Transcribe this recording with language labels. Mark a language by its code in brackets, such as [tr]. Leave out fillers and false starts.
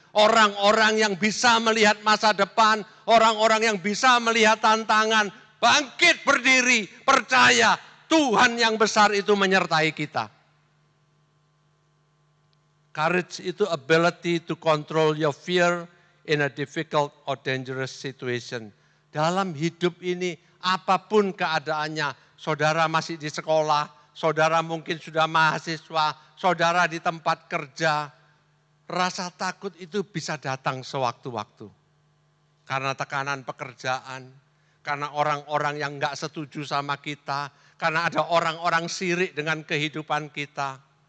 [id] Orang-orang yang bisa melihat masa depan, orang-orang yang bisa melihat tantangan, bangkit berdiri, percaya Tuhan yang besar itu menyertai kita. [en] Courage [id] itu [en] ability to control your fear in a difficult or dangerous situation. [id] Dalam hidup ini, apapun keadaannya, saudara masih di sekolah, saudara mungkin sudah mahasiswa, saudara di tempat kerja, rasa takut itu bisa datang sewaktu-waktu. Karena tekanan pekerjaan, karena orang-orang yang enggak setuju sama kita, karena ada orang-orang sirik dengan kehidupan kita.